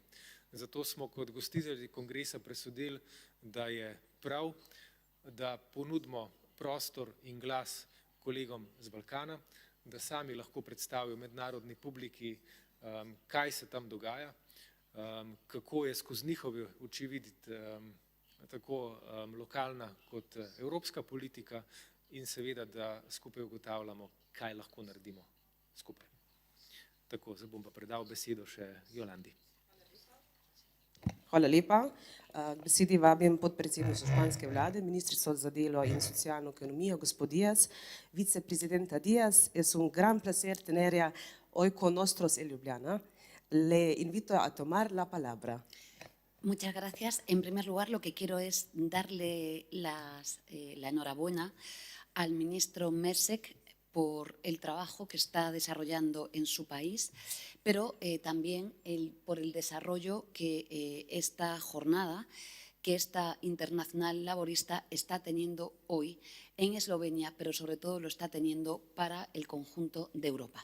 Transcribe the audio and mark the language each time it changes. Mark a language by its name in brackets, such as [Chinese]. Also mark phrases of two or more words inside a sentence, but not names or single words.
[Slovenian] Zato smo kot gostitelji kongresa presodili, da je prav, da ponudimo prostor in glas kolegom z Balkana, da sami lahko predstavijo mednarodni publiki, kaj se tam dogaja, kako je skozi njihove oči videti tako lokalna kot evropska politika in seveda, da skupaj ugotavljamo, kaj lahko naredimo skupaj. Tako, zdaj bom pa predal besedo še Jolandi. Hvala lepa. K besedi vabim podpredsednico španske vlade, ministrico za delo in socialno ekonomijo, gospod Díaz. [Spanish] Vicepresidenta Díaz, es un gran placer tenerla hoy con nosotros en Ljubljana. Le invito a tomar la palabra. Muchas gracias. En primer lugar, lo que quiero es darle la enhorabuena al ministro Mesek por el trabajo que está desarrollando en su país, pero también por el desarrollo que esta jornada, que esta internacional laborista está teniendo hoy en Eslovenia, pero sobre todo lo está teniendo para el conjunto de Europa.